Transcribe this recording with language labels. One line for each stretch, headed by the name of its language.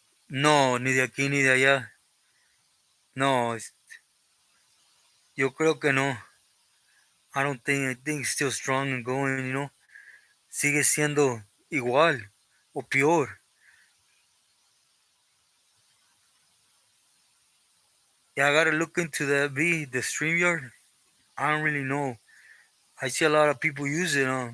Spanish: No, ni de aquí ni de allá. No, yo creo que no.
English: I think it's still strong and going.
Spanish: Sigue siendo igual o peor.
English: Yeah, I gotta look into that the StreamYard. I don't really know. I see a lot of people use it.